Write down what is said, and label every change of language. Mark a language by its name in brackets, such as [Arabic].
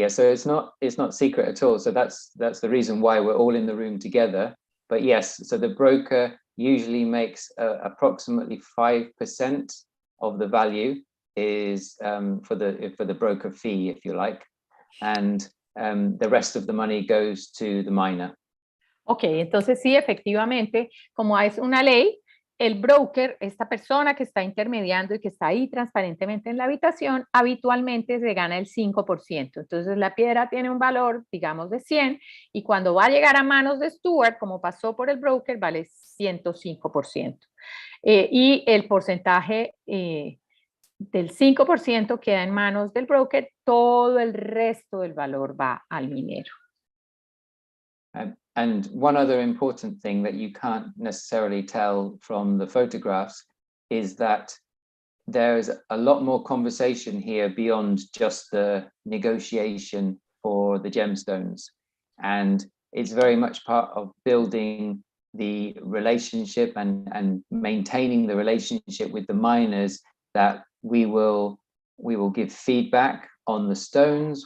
[English] Yeah. So it's not secret at all. So that's the reason why we're all in the room together. But yes, so the broker usually makes approximately 5% of the value is for the broker fee, if you like, and the rest of the money goes to the miner. [Spanish] Ok, entonces sí, efectivamente, como es una ley, el broker, esta persona que está intermediando y que está ahí transparentemente en la habitación, habitualmente se gana el 5%. Entonces la piedra tiene un valor, digamos, de 100 y cuando va a llegar a manos de Stuart, como pasó por el broker, vale 105%. Y el porcentaje del 5% queda en manos del broker, todo el resto del valor va al minero. [English] And one other important thing that you can't necessarily tell from the photographs is that there is a lot more conversation here beyond just the negotiation for the gemstones. And it's very much part of building the relationship and maintaining the relationship with the miners, that we will give feedback on the stones.